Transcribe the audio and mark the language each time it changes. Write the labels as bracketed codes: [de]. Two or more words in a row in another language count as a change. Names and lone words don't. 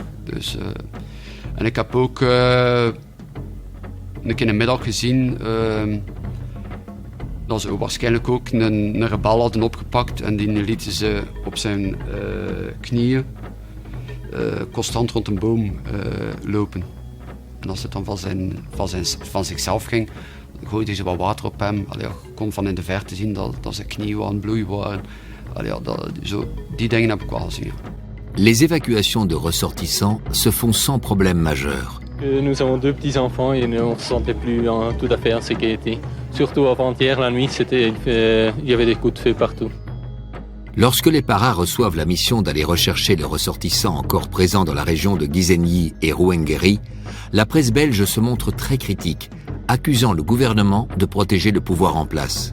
[nl] Dus, en ik heb ook een keer in de middag gezien dat ze waarschijnlijk ook een rebel hadden opgepakt en die lieten ze op zijn knieën constant rond een boom lopen. En als het dan van zichzelf ging, gooiden ze wat water op hem. Je kon van in de verte zien dat zijn knieën aan het bloeien waren. Die dingen heb ik wel gezien. [fr] Les évacuations de ressortissants se font sans problème majeur. Nous avons 2 petits-enfants et on ne se sentait plus tout à fait en sécurité. Surtout avant-hier, la nuit, il y avait des coups de feu partout. Lorsque les paras reçoivent la mission d'aller rechercher les ressortissants encore présents dans la région de Gisenyi et Ruhengeri, la presse belge se montre très critique, accusant le gouvernement de protéger le pouvoir en place.